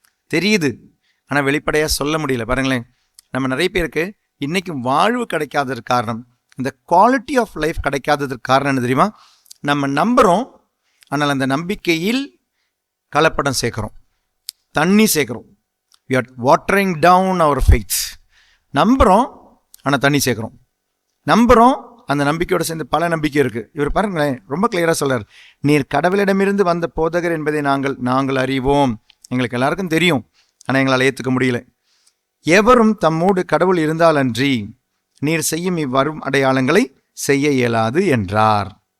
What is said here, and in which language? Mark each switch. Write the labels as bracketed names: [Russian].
[Tamil] தெரியுது, ஆனால் வெளிப்படையாக சொல்ல முடியல. பாருங்களேன், நம்ம நிறைய பேருக்கு இன்றைக்கும் வாழ்வு கிடைக்காததுக்கு காரணம், இந்த குவாலிட்டி ஆஃப் லைஃப் கிடைக்காததுக்கு காரணம் என்ன தெரியுமா? நம்ம நம்புகிறோம், ஆனால் அந்த நம்பிக்கையில் கலப்படம் சேர்க்குறோம், தண்ணி சேர்க்குறோம். [English] we are watering down our faith. [Tamil] நம்புகிறோம், ஆனால் தண்ணி சேர்க்குறோம். நம்புகிறோம், அந்த நம்பிக்கையோடு சேர்ந்து பல நம்பிக்கை இருக்குது. இவர் பாருங்களேன், ரொம்ப கிளியராக சொல்கிறார், நீர் கடவுளிடமிருந்து வந்த போதகர் என்பதை நாங்கள் அறிவோம். எங்களுக்கு எல்லாருக்கும் தெரியும், ஆனால் எங்களால் ஏற்றுக்க முடியல. எவரும் தம்மோடு கடவுள் இருந்தாலன்றி நீர் செய்யும் இவ்வரும் அடையாளங்களை செய்ய இயலாது என்றார்.